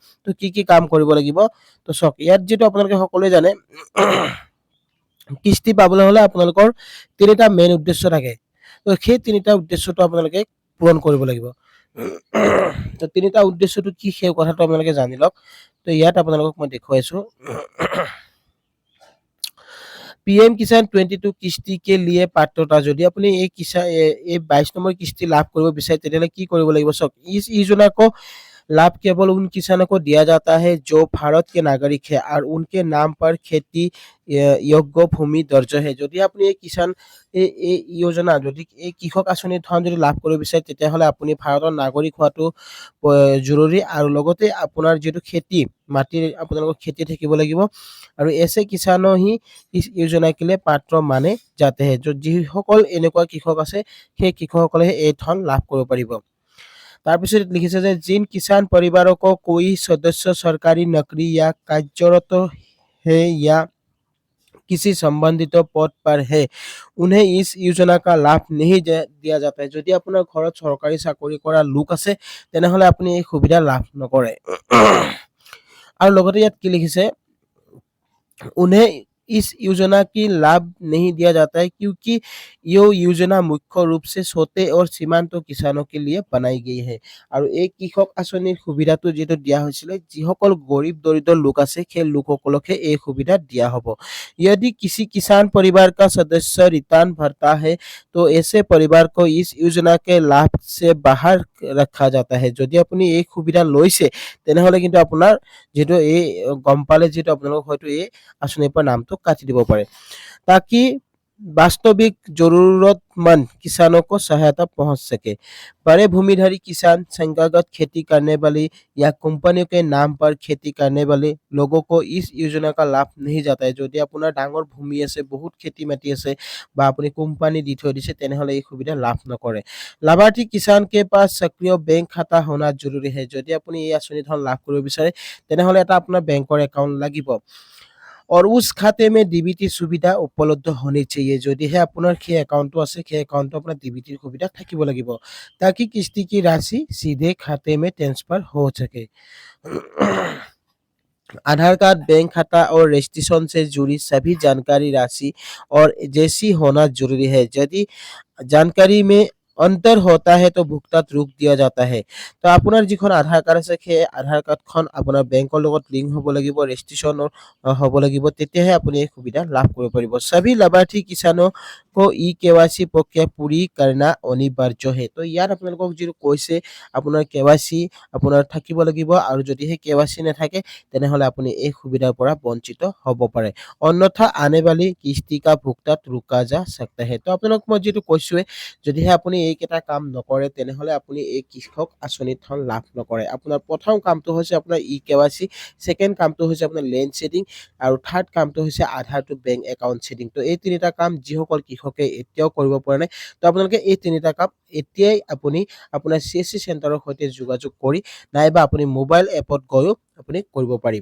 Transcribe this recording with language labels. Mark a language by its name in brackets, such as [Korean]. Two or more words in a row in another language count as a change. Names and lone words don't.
[Assamese] তো কি কাম কৰিব লাগিব, তো চাওক ইয়াত যিটো আপোনালোকে সকলোৱে জানে কিস্তি পাবলৈ হলে আপোনালোকৰ তিনিটা মেইন উদ্দেশ্য থাকে। তো সেই তিনিটা উদ্দেশ্যটো আপোনালোকে পূৰণ কৰিব লাগিব। তো তিনিটা উদ্দেশ্যটো কি সেই কথাটো আপোনালোকে জানি লওক। তো ইয়াত আপোনালোকক মই দেখুৱাইছো। [Hindi] पीएम किसान 22 किस्ती के लिए पात्रता, [Assamese] যদি আপুনি এই এই 22 নম্বৰ কিস্তি লাভ কৰিব বিচাৰে তেতিয়াহলে কি কৰিব লাগিব চাওক। [Hindi] इस योजना को लाभ केवल उन किसानों को दिया जाता है जो भारत के नागरिक है और उनके नाम पर खेती योग्य भूमि दर्ज है। [Assamese] যদি আপুনি এই কিষাণ এই যোজনা যদি এই কৃষক আঁচনিৰ ধন যদি লাভ কৰিব বিচাৰে তেতিয়াহ'লে আপুনি ভাৰতৰ নাগৰিক হোৱাটো জৰুৰী আৰু লগতে আপোনাৰ যিটো খেতি মাটিৰ আপোনালোকৰ খেতি থাকিব লাগিব আৰু এছে কিষানো হি [Hindi] इस योजना के लिए पात्र माने जाते हैं। [Assamese] যিসকল এনেকুৱা কৃষক আছে সেই কৃষকসকলে এই ধন লাভ কৰিব পাৰিব। তাৰপিছত লিখিছে যে [Hindi] जिन किसान परिवारों को कोई सदस्य सरकारी नौकरी या कार्यरत है या किसी संबंधित पद पर है, उन्हें इस योजना का लाभ नहीं दिया जाता है। [Assamese] যদি আপোনাৰ ঘৰত চৰকাৰী চাকৰি কৰা লোক আছে তেনেহলে আপুনি এই সুবিধা লাভ নকৰে। আৰু লগতে ইয়াত কি লিখিছে, [Hindi] उन्हें इस योजना की लाभ नहीं दिया जाता है क्योंकि ये योजना मुख्य रूप से छोटे और सीमांत किसानों के लिए बनाई गई है। [Assamese] আৰু এই কৃষক আঁচনিৰ সুবিধাটো যেটো দিয়া হৈছিল যিসকল গৰীব দৰিদ্ৰ লোক আছে সেই লোকসকলকে এই সুবিধা দিয়া হ'ব। [Hindi] यदि किसी किसान परिवार का सदस्य रिटर्न भरता है तो ऐसे परिवार को इस योजना के लाभ से बाहर रखा जाता है। [Assamese] যদি আপুনি এই সুবিধা লৈছে তেনেহলে কিন্তু আপোনাৰ যেটো এই গম পালে যেটো আপোনালোক হয়তো এই আঁচনিৰ পৰা নামটো কাটি দিব পাৰে, [Hindi] ताकि वास्तविक जरूरतमंद किसानों को सहायता पहुंच सके। बड़े भूमिधारी किसान, संस्थागत खेती करने वाले या कंपनियों के नाम पर खेती करने वाले लोगों को इस योजना का लाभ नहीं जाता है। [Assamese] যদি আপোনাৰ ডাঙৰ ভূমি আছে, বহুত খেতি মাটি আছে বা আপুনি কোম্পানী দি থৈ দিছে তেনেহলে এই সুবিধা লাভ নকৰে। [Hindi] लाभार्थी किसान के पास सक्रिय बैंक खाता होना जरूरी है। [Assamese] যদি আপুনি এই আঁচনি ধন লাভ কৰিব বিচাৰে তেনেহলে এটা আপোনাৰ বেংকৰ একাউণ্ট লাগিব [Hindi] और उस खाते में डीबीटी सुविधा उपलब्ध होनी चाहिए। [Assamese] যদিহে আপোনাৰ সেই একাউণ্টটো আছে সেই একাউণ্টটো আপোনাৰ डीबीटी সুবিধা থাকিব লাগিব [Hindi] ताकि किस्ती की राशि सीधे खाते में ट्रांसफर हो सके। आधार कार्ड, बैंक खाता और रजिस्ट्रेशन से जुड़ी सभी जानकारी राशि और जैसी होना जरूरी है। यदि जानकारी में अंतर होता है तो भुगतान रोक दिया जाता है। [Assamese] तो আপোনাৰ যিখন আধাৰ কাৰ্ড আছে সেই আধাৰ কাৰ্ডখন আপোনাৰ বেংকৰ লগত লিংক হ'ব লাগিব, ৰেজিষ্ট্ৰেচন হ'ব লাগিব, তেতিয়াহে আপুনি এই সুবিধা লাভ কৰিব পাৰিব। [Hindi] सभी लाभार्थी किसानों को ई केवाईसी प्रक्रिया पूरी करना अनिवार्य है। [Assamese] তো ইয়াত আপোনালোকক যিটো কৈছে আপোনাৰ কেৱাইচি আপোনাৰ থাকিব লাগিব আৰু যদিহে কেৱাইচি নাথাকে তেনেহলে আপুনি এই সুবিধাৰ পৰা বঞ্চিত হ'ব পাৰে, অন্যথা [Hindi] आने वाली किस्ती का भुगतान रुका जा सकता है। [Assamese] তো আপোনালোক মই যিটো কৈছোৱে যদিহে আপুনি এইকেইটা কাম নকৰে তেনেহলে আপুনি এই কৃষক আঁচনিৰ ধন লাভ নকৰে। আপোনাৰ প্ৰথম কামটো হৈছে আপোনাৰ ই কেৱাইচি, সেকেন্ড কামটো হৈছে আপোনাৰ [English] land seeding [Assamese] আৰু থাৰ্ড কামটো হৈছে আধাৰ [English] to bank account seeding. [Assamese] তো এই তিনিটা কাম যিসকল কৃষকে এতিয়াও কৰিব পৰা নাই, তো আপোনালোকে এই তিনিটা কাম এতিয়াই আপুনি আপোনাৰ CSC চেণ্টাৰৰ সৈতে যোগাযোগ কৰি নাইবা আপুনি মোবাইল এপত গৈও আপুনি কৰিব পাৰিব।